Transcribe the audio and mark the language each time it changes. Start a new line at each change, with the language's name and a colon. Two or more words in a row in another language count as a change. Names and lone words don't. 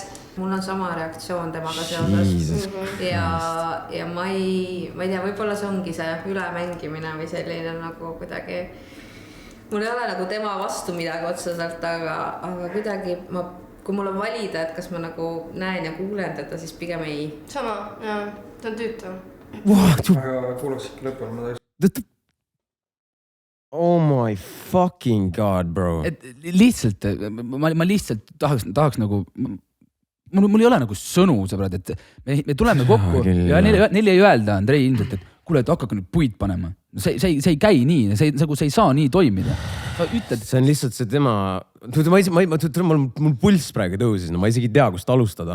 Estonian: Mul on sama reaktsioon temaga seoses ja ma ei tea, võib-olla see ongi see ülemängimine või selline nagu kuidagi, mul ei ole nagu tema vastu midagi otseselt, aga kuidagi kui mul on valida, et kas ma nagu näen ja kuulen teda, siis pigem ei. Sama, ta on tüütu. Aga kuulaks ikka lõpul, ma tahaks.
English: Oh my fucking god, bro.
Estonian: Lihtsalt, ma lihtsalt tahaks nagu... Mul ei ole nagu sõnu, sõbrad, et me tuleme kokku ja neil ei öelda, Andrei ilmselt, et kuule, et hakkake nüüd puid panema. See ei käi nii, see ei saa nii toimida. See on lihtsalt see tema... Mul pulss praegu tõusis, ma isegi tea, kust alustada.